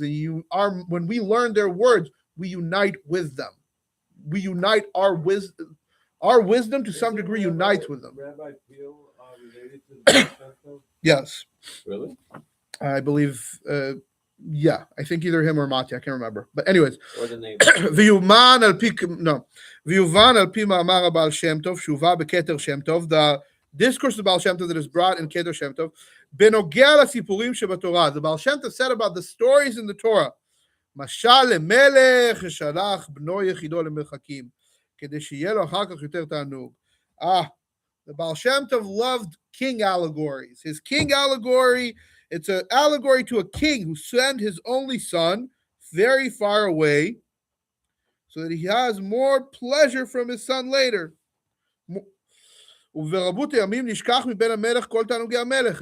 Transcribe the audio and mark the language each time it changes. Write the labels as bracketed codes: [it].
[en] And when we learn their words, we unite with them. We unite our wisdom. Our wisdom to some degree unites with them. Rabbi Peel related to the Yes. Really? I believe Yeah, I think either him or Mati. I can't remember. But anyways, Or the neighbor. [he] ויובן על פי, no, ויובן על פי מאמר הבעל שם טוב, שהובא בכתר שם טוב, [en] the discourse of Baal Shem Tov [he] that is brought in Keter Shem Tov, בנוגע לסיפורים שבתורה. [en] The Baal Shem Tov said about the stories in the Torah, [he] משל למלך ששלח בנו יחידו למרחקים, כדי שיהיה לו אחר כך יותר תענוג. [en] The Baal Shem Tov loved king allegories. His king allegory, it's an allegory to a king who sent his only son very far away so that he has more pleasure from his son later. [he] וברבות הימים נשכח מבין המלך כל תענוגי המלך.